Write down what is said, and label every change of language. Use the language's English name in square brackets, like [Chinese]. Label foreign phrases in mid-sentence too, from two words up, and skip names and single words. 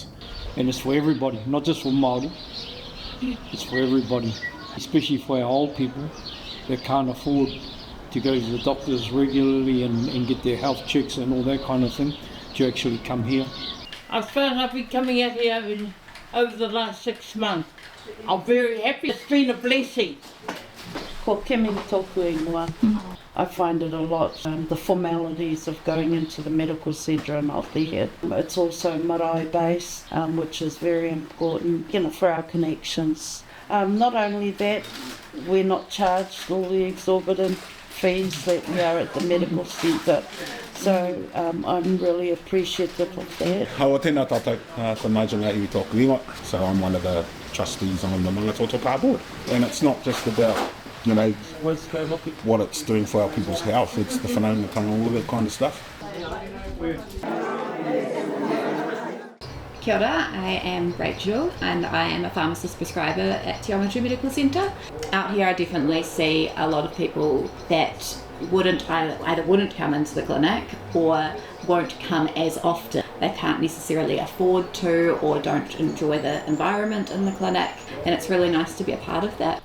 [English] And it's for everybody, not just for Māori. It's for everybody, especially for our old people that can't afford to go to the doctors regularly and get their health checks and all that kind of thing, to actually come here. I've been coming out here over the last 6 months. I'm very happy. It's been a blessing. [Māori] Ko kemi tōku ingoa. [English] I find it a lot, the formalities of going into the medical centre and not there. It's also marae-based, which is very important, for our connections. Not only that, we're not charged all the exorbitant fees that we are at the medical centre. So I'm really appreciative of that. [Māori] Haua tēnā tātou, ko Nigel iwi tōku ingoa. [English] So I'm one of the trustees on the Mangatoatoa Paa board. And it's not just about what it's doing for our people's health, it's the whanaungatanga, all of that kind of stuff. [Māori] Kia ora, [English] I am Rachel and I am a pharmacist prescriber at Te Whare Medical Centre. Out here I definitely see a lot of people that either wouldn't come into the clinic or won't come as often. They can't necessarily afford to or don't enjoy the environment in the clinic, and it's really nice to be a part of that.